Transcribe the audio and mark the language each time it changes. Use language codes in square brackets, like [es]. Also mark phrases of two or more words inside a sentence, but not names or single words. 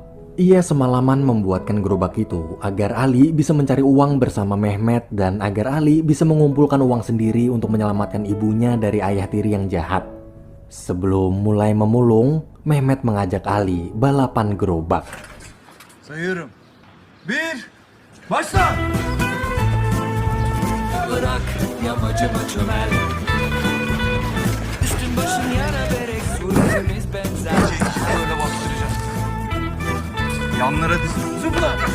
[id] Ia semalaman membuatkan gerobak itu agar Ali bisa mencari uang bersama Mehmet dan agar Ali bisa mengumpulkan uang sendiri untuk menyelamatkan ibunya dari ayah tiri yang jahat. Sebelum mulai memulung, Mehmet mengajak Ali balapan gerobak. [tr] Sayıyorum. 1, başla! Bırak yamacıma çömel. Üstün başın yara berek suretimiz benzer. Böyle bastıracağım. Yanlara dizin. Zıpla!